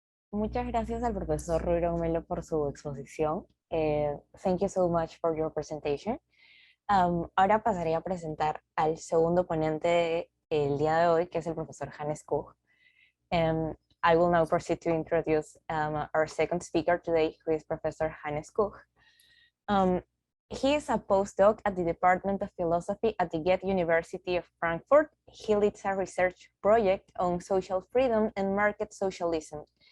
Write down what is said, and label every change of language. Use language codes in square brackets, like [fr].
[es] Muchas gracias al profesor Rúrion Melo por su exposición. [en] Thank you so much for your presentation. [es] Ahora pasaré a presentar al segundo ponente del día de hoy, que es el profesor Hannes Kuch. [en] I will now proceed to introduce our second speaker today, who is Professor Hannes Kuch. He is a postdoc at the Department of Philosophy at the Goethe-Universität of Frankfurt. He leads a research project on social freedom and market socialism.